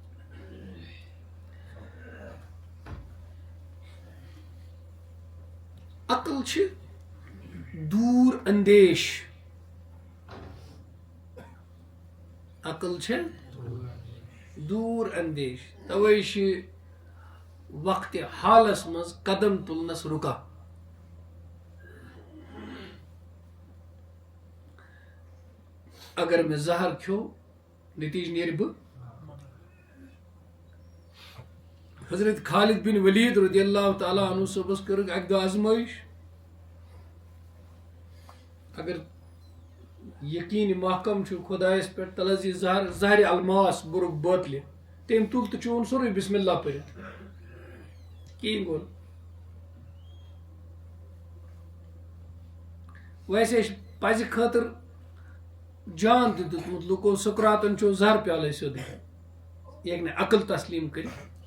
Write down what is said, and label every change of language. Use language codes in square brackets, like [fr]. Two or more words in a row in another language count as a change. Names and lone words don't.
[ks] عقل چھِ دوٗر اندیش عقل چھِ دوٗر اندیش توے چھِ وقتِ حالس منٛز قدم تُلنس رُکان اگر مےٚ زہر کھیوٚو نتیٖجہٕ نیرِ بہٕ حضرت خالد بن ولید [ar] رضی اللہ تعالیٰ عنہ [ks] صٲبس کٔرٕکھ اکہِ دۄہ آزمٲیش اگر یقین محکم چھُ خۄدایس پٮ۪ٹھ تل حظ یہِ زہرِ الماس بوٚرُکھ بٲتلہِ تٔمۍ تُل تہٕ چون سورُے [ar] بسم اللہ [ks] پٔرِتھ کِہیٖنۍ گوٚو ویسے چھِ پزِ خٲطرٕ جان تہِ دیُتمُت لُکو سُکراتن چیوٚو زہر پیالے سیوٚدُے یہِ ہیٚکہِ نہٕ عقل تسلیٖم کٔرِتھ